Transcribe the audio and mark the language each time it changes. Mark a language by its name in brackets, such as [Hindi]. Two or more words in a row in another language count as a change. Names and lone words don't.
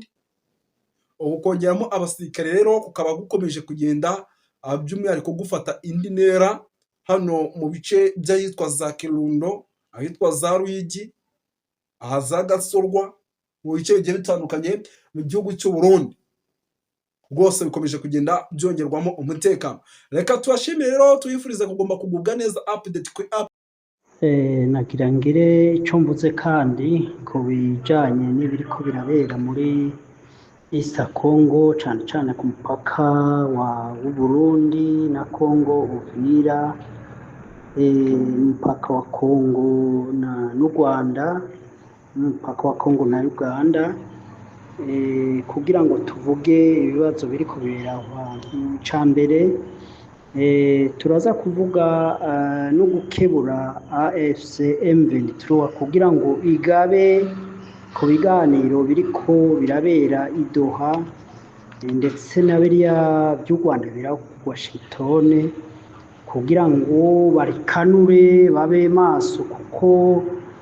[Kinyarwanda] Ubu kongeramo abasirikare rero kukaba gukomeje kugenda by'umwihariko gufata indi ntera hano mu bice by'ahitwa za Kirundo, ahitwa za Ruyigi, ahaza Gasorwa, mu bice bigiye bitandukanye mu gihugu cy'u Burundi. Rwose bikomeje kugenda byongerwamo umutekano. Reka tubashimire rero, tuyifurize kugomba kugubwa neza. Update kuri nagira ngire icyo mvuze kandi ku bijyanye n'ibiri ko birabera muri East Congo, cyane cyane ku mupaka w'u Burundi na Congo Uvira, umupaka wa Congo n'u Rwanda, umupaka wa Congo na Uganda. Kugira ngo tuvuge ibibazo biri kubera ahantu cyambere, turaza kuvuga no gukebura AFC M23 kugira ngo igabe ku biganiro biriko birabera i Doha ndetse na biriya by'u Rwanda bira ku Washington, kugira ngo barikanure babe maso, kuko